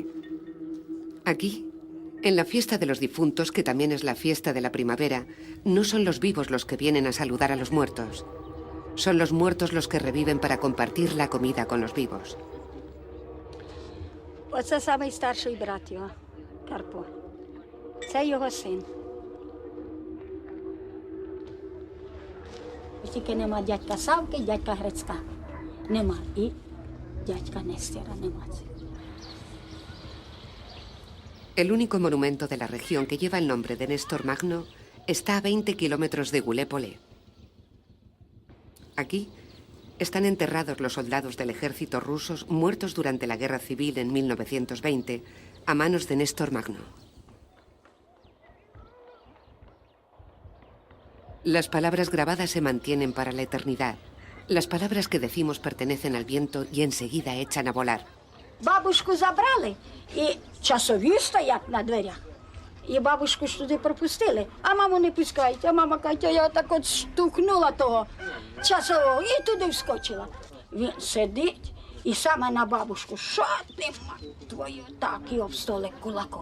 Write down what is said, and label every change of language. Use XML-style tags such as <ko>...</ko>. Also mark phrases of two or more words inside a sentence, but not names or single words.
<es>Aquí, en la fiesta de los difuntos, que también es la fiesta de la primavera, no son los vivos los que vienen a saludar a los muertos. Son los muertos los que reviven para compartir la comida con los vivos.</es> <uk>Оце самий старший брат його, Карпо. Це його син. Тільки нема дядька Савки, дядька Грицька. Нема. І дядька Нестера нема.</uk> <es>El único monumento de la región que lleva el nombre de Néstor Magno está a 20 kilómetros de Goulet-Polé. Aquí están enterrados los soldados del ejército rusos muertos durante la guerra civil en 1920 a manos de Néstor Magno. Las palabras grabadas se mantienen para la eternidad. Las palabras que decimos pertenecen al viento y enseguida echan a volar.</es> <uk>Бабушку забрали, і часові стоять на дверях. І бабушку ж туди пропустили, а маму не пускають. А мама каже, я так от штукнула того часового і туди вскочила. Він сидить і саме на бабушку, що ти,</uk> <ru>мать твою,</ru> <uk>так, і об столик кулаком.</uk>